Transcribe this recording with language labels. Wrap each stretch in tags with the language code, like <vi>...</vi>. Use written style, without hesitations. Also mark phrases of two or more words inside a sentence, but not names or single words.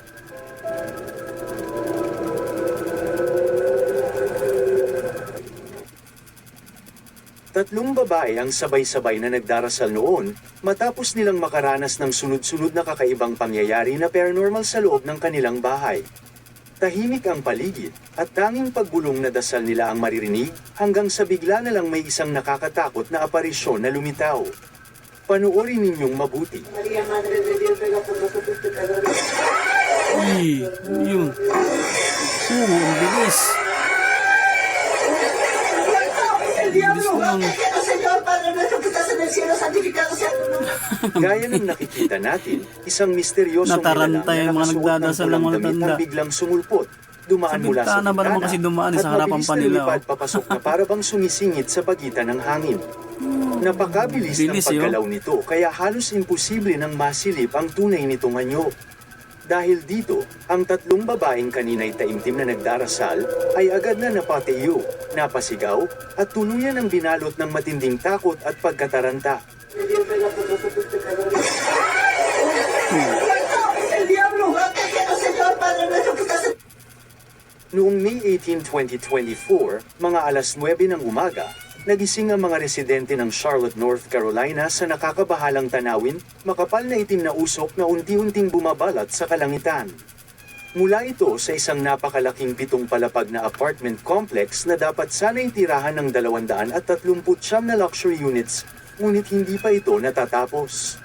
<tl>Tatlong babae ang sabay-sabay na nagdarasal noon, matapos nilang makaranas ng sunod-sunod na kakaibang pangyayari na paranormal sa loob ng kanilang bahay. Tahimik ang paligid, at tanging pagbulong na dasal nila ang maririnig, hanggang sa bigla na lang may isang nakakatakot na aparisyon na lumitaw. Panoorin ninyong mabuti.</tl> <es>María, Madre de Dios, ruega por nosotros pecadores.</es> <tl>Uy, yun. Ang bilis. Bilis naman.</tl> <es>Señor, Padre nuestro que estás en el cielo, santificado sea tu nombre.</es> <tl>Gaya ng nakikita natin, isang misteryosong Nataranta yung mga nagdadasal ng mga damit tanda. ang biglang sumulpot, dumaan Sa mula sa bintana ba naman kasi dumaan, at sa harapan mabilis pa na nila, lumipad papasok na para bang sumisingit sa pagitan ng hangin. Napakabilis ng Bilis, paggalaw nito kaya halos imposible nang masilip ang tunay nitong anyo. Dahil dito, ang tatlong babaeng kanina'y taimtim na nagdarasal ay agad na napatiyo, napasigaw, at tuluyan ang binalot ng matinding takot at pagkataranta.</tl> <es>De Dios, ruega por nosotros pecadores. El diablo, Señor, Padre nuestro que estás en</es> <tl>Noong May 18, 2024, mga alas 9 ng umaga, nagising ang mga residente ng Charlotte, North Carolina sa nakakabahalang tanawin, makapal na itim na usok na unti-unting bumabalat sa kalangitan. Mula ito sa isang napakalaking 7 palapag na apartment complex na dapat sana'y tirahan ng 239 na</tl> <en>luxury units,</en> <tl>ngunit hindi pa ito natatapos.</tl>